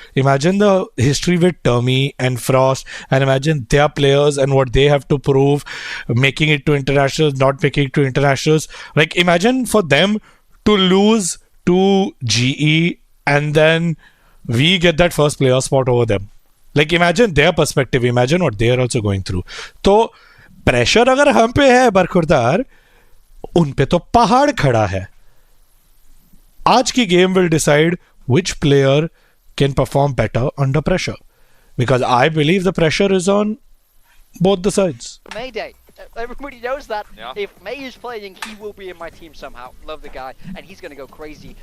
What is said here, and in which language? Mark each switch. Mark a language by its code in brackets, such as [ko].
[en] Imagine the history with Termy and Frost, and imagine their players and what they have to prove, making it to internationals, not making it to internationals. Like, imagine for them to lose to GE and then we get that first player spot over them. Like, imagine their perspective. Imagine what they are also going through. [hi] तो pressure अगर हम पे है बरखुरदार, उन पे तो पहाड़ खड़ा है. आज की [en] game will decide which player can perform better under pressure. Because I believe the pressure is on both the sides. Mayday. Everybody knows that. Yeah. If May is playing, he will be in my team somehow. Love the guy, and he's going to go crazy.